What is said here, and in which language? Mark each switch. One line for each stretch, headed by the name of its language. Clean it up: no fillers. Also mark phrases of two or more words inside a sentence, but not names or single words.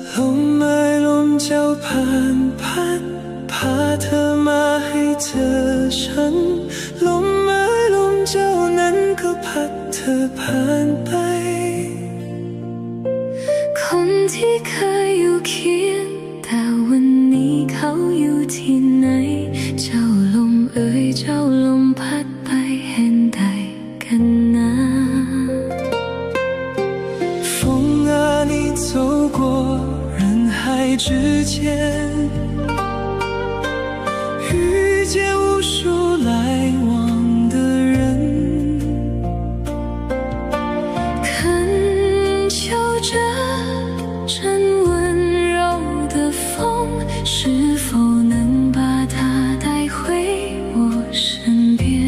Thai: มเอ่ยลมเจ้าผ่านพัดพาเธอมาให้เจอฉันลมเอ่ยลมเจ้านั้นก็พัดเธอผ่านไป คนที่เคยอยู่เคียงแต่วันนี้เขาอยู่ที่ไหนเจ้าลมเอ่ยเจ้าลมพัดไปเห็นได้กันนะ
Chinese: 风啊你走过人海之间遇见无数来往的人恳求着真温柔的风是否能把它带回我身边